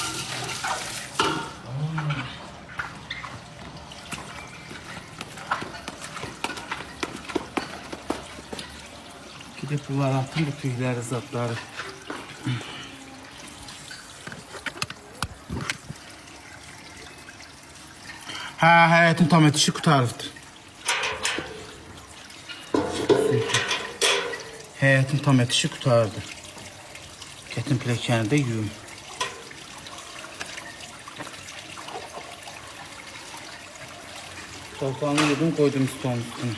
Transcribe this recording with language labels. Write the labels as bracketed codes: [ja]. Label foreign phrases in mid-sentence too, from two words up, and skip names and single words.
[az] Gidip bunlar atın bu tüyləri, zatları. Ha, hayatın tam etişi qutarıbdır. Həyətin tam etişi qutardı. Gətin piləkəni də yuyum. Torpağını yudum, qoydum stolun üstüne.